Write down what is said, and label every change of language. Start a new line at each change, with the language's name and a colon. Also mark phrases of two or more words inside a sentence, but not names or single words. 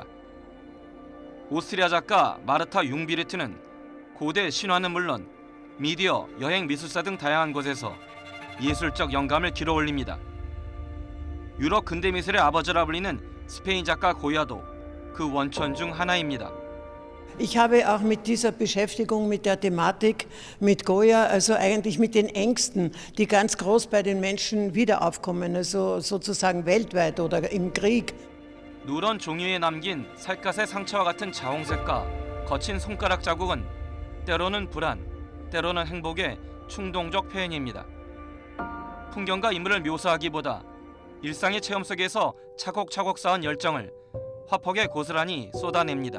Korean: 오스트리아 작가 마르타 융비르트는 고대 신화는 물론 미디어, 여행, 미술사 등 다양한 곳에서 예술적 영감을 길어 올립니다. 유럽 근대 미술의 아버지라 불리는 스페인 작가 고야도 그 원천 중 하나입니다.
German: Ich habe auch mit dieser Beschäftigung mit der Thematik mit Goya, also eigentlich mit den Ängsten, die ganz groß bei den Menschen wieder aufkommen, also sozusagen weltweit oder im Krieg.
Korean: 누런 종이에 남긴 살갗의 상처와 같은 자홍색과 거친 손가락 자국은 때로는 불안, 때로는 행복의 충동적 표현입니다. 풍경과 인물을 묘사하기보다 일상의 체험 속에서 차곡차곡 쌓은 열정을 화폭에 고스란히 쏟아냅니다.